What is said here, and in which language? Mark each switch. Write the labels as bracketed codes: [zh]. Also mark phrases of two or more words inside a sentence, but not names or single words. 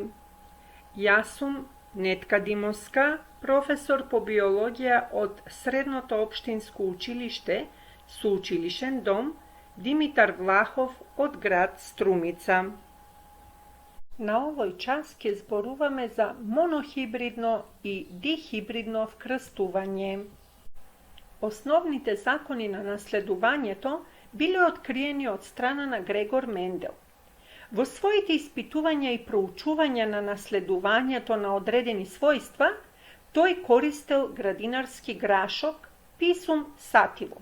[mk] Ја сам Нетка Димовска, професор по биологија од Средњото општинско училиште, Суучилишен дом Димитар Влахов од град Струмица. На овој часки зборуваме за монохибридно и дихибридно вкрстување. Osnovните закони на наследувањето биле откриени од страна на Грегор Мендел. Во своите испитувања и проучувања на наследувањето на одредени својства, тој користел градинарски грашок Pisum sativum.